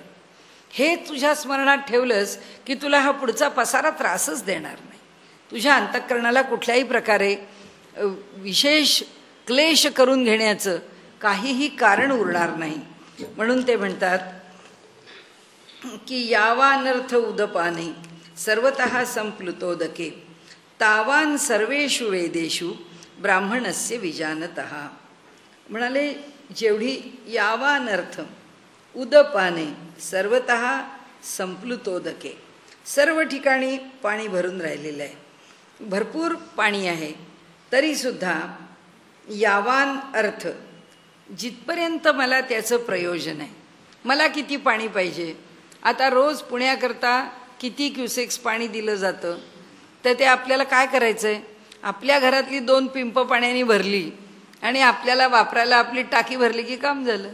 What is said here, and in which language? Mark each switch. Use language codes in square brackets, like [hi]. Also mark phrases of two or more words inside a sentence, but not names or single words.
[mr] हे तुझ्या स्मरणात ठेवलंस की तुला हा पुढचा पसारा त्रासच देणार नाही. तुझ्या अंतःकरणाला कुठल्याही प्रकारे विशेष क्लेश करून घेण्याचं काहीही कारण उरणार नाही. म्हणून ते म्हणतात की [sa] यावानर्थ उदपाने सर्वतः संप्लुतोदके तावान सर्वेषु वेदेषु ब्राह्मणस्य विजानतः. [mr] म्हणाले जेवढी [sa] यावानर्थ उदपाने सर्वतः संप्लुतोदके, [mr] सर्व ठिकाणी पाणी भरून राहिलेलं आहे, भरपूर पाणी आहे, तरीसुद्धा [sa] यावान अर्थ, [mr] जिथपर्यंत मला त्याचं प्रयोजन आहे. मला किती पाणी पाहिजे, आता रोज पुण्याकरता किती क्युसेक्स पाणी दिलं जातं, तर ते आपल्याला काय करायचं आहे, आपल्या घरातली 2 पिंप पाण्याने भरली आणि आपल्याला वापरायला आपली टाकी भरली की काम झालं.